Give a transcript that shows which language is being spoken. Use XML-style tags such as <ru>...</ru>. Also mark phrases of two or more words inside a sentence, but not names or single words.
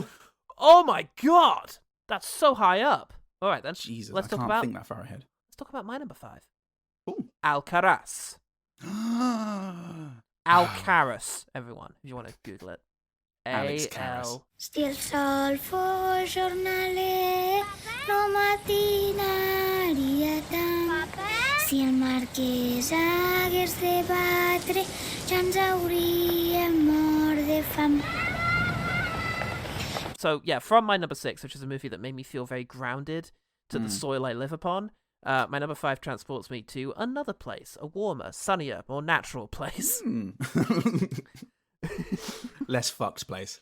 <en>Oh my god! That's so high up. All right, then. Jesus, let's I talk can't about think that far ahead. Let's talk about my number 5. Ooh. Alcaraz. Alcaraz, everyone, if you want to Google it. Alex Karras. Still sol for giornale, no mattina rietam.</en> <ca>Si el marquès hagués de batre, ja ens hauríem mort de fam.</ca> <en>So, yeah, from my number 6, which is a movie that made me feel very grounded to the soil I live upon, my number 5 transports me to another place, a warmer, sunnier, more natural place. Less fucked place.</en>